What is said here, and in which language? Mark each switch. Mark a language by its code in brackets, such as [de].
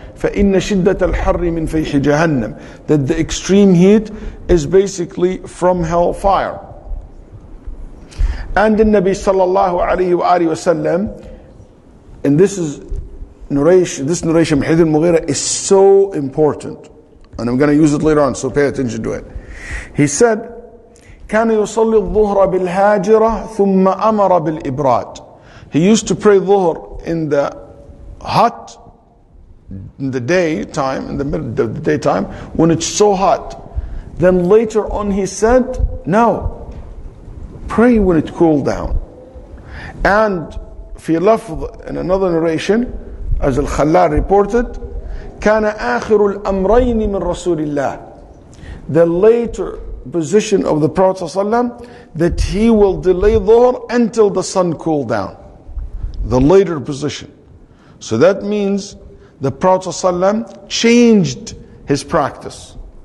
[ar] فإن شدة الحر من فيح جهنم, [en] that the extreme heat is basically from hellfire. And the Nabi sallallahu alayhi wa sallam, and this narration Hadith al-Mughira is so important, and I'm going to use it later on, so pay attention to it. He said, [ar] كان يصلي الظهر بالهاجرة ثم أمر بالإبراد. [en] He used to pray dhuhr in the hot, in the daytime, in the middle of the daytime, when it's so hot. Then later on he said, no, pray when it cooled down. And [ar] في لفظ, [en] in another narration, as Al-Khallal reported, [ar] كان آخر الأمرين من رسول الله. [en] The later position of the Prophet ﷺ, that he will delay dhuhr until the sun cooled down. The later position. So that means the Prophet ﷺ changed his practice.